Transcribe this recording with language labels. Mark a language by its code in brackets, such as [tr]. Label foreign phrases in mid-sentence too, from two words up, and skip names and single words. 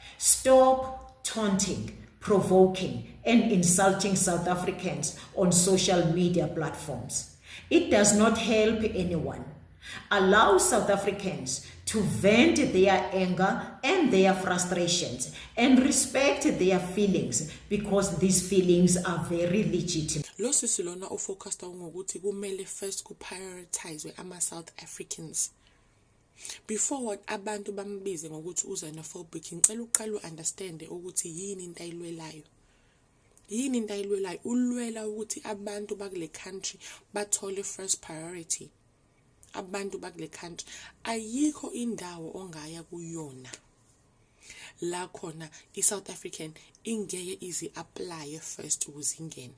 [en] Stop taunting, provoking, and insulting South Africans on social media platforms. It does not help anyone. Allow South Africans to vent their anger and their frustrations and respect their feelings because these feelings are very legitimate. [zu] Lo sisilona ufocused ngokuthi kumele first ku-prioritize ama-South Africans. [en] Before what [zu] abantu bambize ngokuthi xenophobic, ngicela uqala u-understand ukuthi yini into ayilwelayo. Yini into ayilwelayo? Ulwela ukuthi abantu bakule country bathole [en] first priority. [zu] Abantu bakule country ayikho indawo ongaya kuyona la khona iSouth African ingeke izi [en] apply first [zu] ukuze ingene.